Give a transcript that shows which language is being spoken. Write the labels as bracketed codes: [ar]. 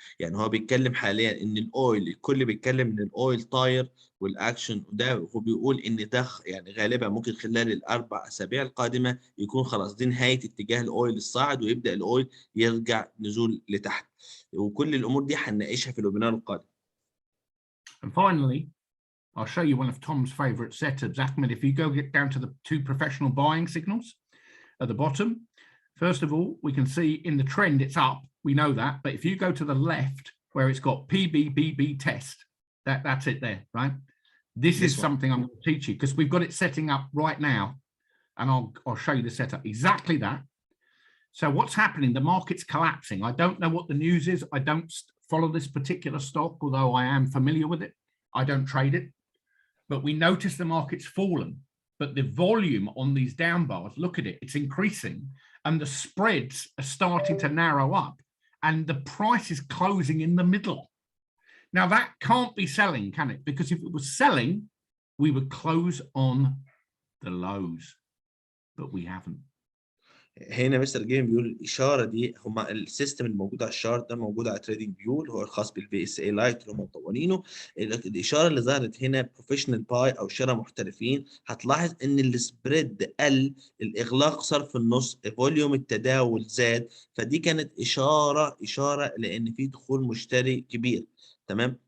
[ar] يعني هو بيتكلم حاليا ان الاويل، الكل بيتكلم ان الاويل طاير والاكشن ده، هو بيقول ان ده يعني غالبا ممكن خلال ال4 أسابيع القادمه يكون خلاص دي نهايه اتجاه الاويل الصاعد، ويبدا الاويل يرجع نزول لتحت. وكل الامور دي هنناقشها في الوبينار القادم. [en] And finally, I'll show you one of Tom's favorite setups. Ahmed, if you go get down to the 2 professional buying signals at the bottom, first of all, we can see in the trend it's up. We know that. But if you go to the left where it's got PBBB test, that's it there, right? This is something I'm going to teach you because we've got it setting up right now. And I'll show you the setup. Exactly that. So what's happening? The market's collapsing. I don't know what the news is. I don't follow this particular stock, although I am familiar with it. I don't trade it. But we notice the market's fallen, but the volume on these down bars, look at it, it's increasing, and the spreads are starting to narrow up, and the price is closing in the middle. Now that can't be selling, can it? Because if it was selling, we would close on the lows, but we haven't. [ar] هنا مستر جيڤين بيقول الاشاره دي، هما السيستم الموجود على الشارت ده موجود على تريدنج فيو اللي هو الخاص بالفي اس اي لايت اللي هم مطورينه. الاشاره اللي ظهرت هنا بروفيشنال باي او شراء محترفين، هتلاحظ ان السبريد قل، الاغلاق صار في النص، فوليوم التداول زاد، فدي كانت اشاره لان في دخول مشتري كبير. تمام.